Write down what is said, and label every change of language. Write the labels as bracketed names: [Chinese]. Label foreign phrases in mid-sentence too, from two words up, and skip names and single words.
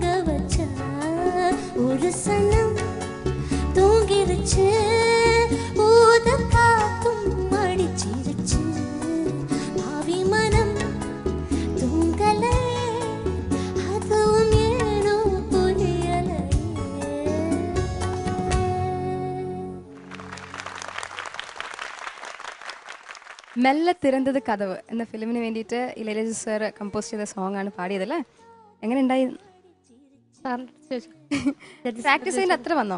[Tamil] வச்சா ஒரு சனம் தூங்கிருச்சு ஊத காத்தும் அடிச்சிருச்சு பாவி மனம் தூங்கலை அதுவும் ஏனோ புரியலை [Malayalam] മെല്ലെ തിരന്തത് കഥവ് എന്ന ഫിലിമിന് വേണ്ടിയിട്ട് ഇളയരാജ സാർ കമ്പോസ് ചെയ്ത സോങ് ആണ് പാടിയതല്ലേ? എങ്ങനെ ഉണ്ടായി? പ്രാക്ടീസ് ചെയ്യുന്ന അത്ര വന്നോ?